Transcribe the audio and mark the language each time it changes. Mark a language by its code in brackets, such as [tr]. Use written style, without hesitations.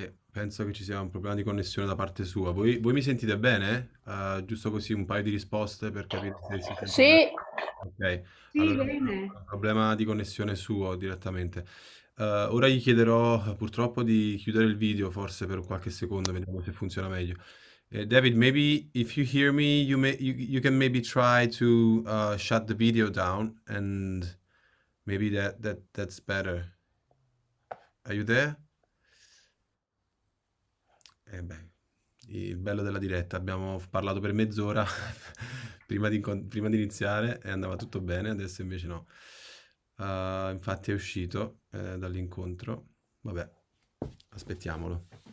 [it] Penso che ci sia un problema di connessione da parte sua. Voi mi sentite bene? Giusto così un paio di risposte per capire se si sente Sì, bene. Ok, Sì, allora bene. un problema di connessione suo direttamente. Ora gli chiederò purtroppo di chiudere il video forse per qualche secondo, vediamo se funziona meglio. [en] David, maybe if you hear me, you can maybe try to shut the video down, and maybe that's better. Are you there? Beh, [it] il bello della diretta, abbiamo parlato per mezz'ora prima di iniziare e andava tutto bene, adesso invece no. Infatti è uscito dall'incontro, vabbè, aspettiamolo.